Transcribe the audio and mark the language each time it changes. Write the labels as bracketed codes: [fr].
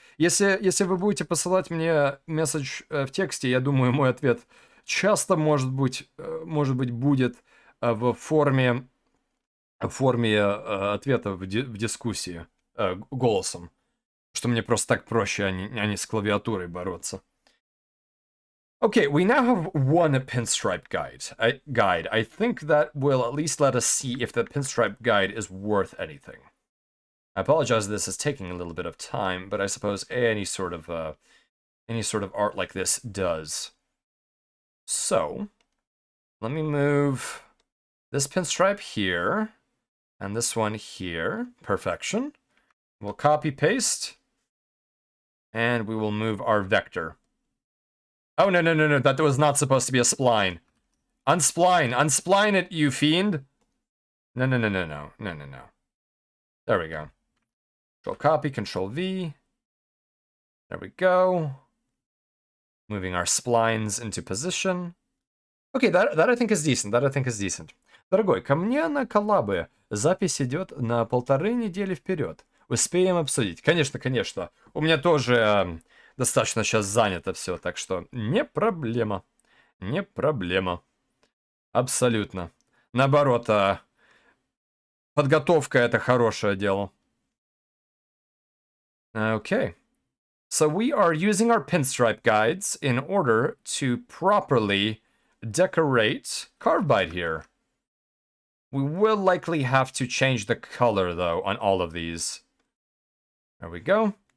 [ru] Если вы будете посылать мне месседж в тексте, я думаю, мой ответ часто, может быть, будет в форме ответа в дискуссии голосом. Что мне просто так проще, а не с клавиатурой бороться. [en] Okay, we now have one pinstripe guide. I think that will at least let us see if the pinstripe guide is worth anything. I apologize this is taking a little bit of time, but I suppose any sort of art like this does. So, let me move this pinstripe here, and this one here. Perfection. We'll copy paste, and we will move our vector. Oh, no, that was not supposed to be a spline. Unspline. Unspline it, you fiend. No, no, no, no, no. No, no, no. There we go. Control copy, Control V. There we go. Moving our splines into position. Okay, that I think is decent. That I think is decent. [ru] Дорогой, ко мне на коллабы. Запись идет на 1,5 недели вперед. Успеем обсудить. Конечно, конечно. У меня тоже достаточно сейчас занято все, так что не проблема. Не проблема. Абсолютно. Наоборот, подготовка — это хорошее дело. [en] Okay. So we are using our pinstripe guides in order to properly decorate Carevbide here. We will likely have to change the color, though, on all of these. There we go.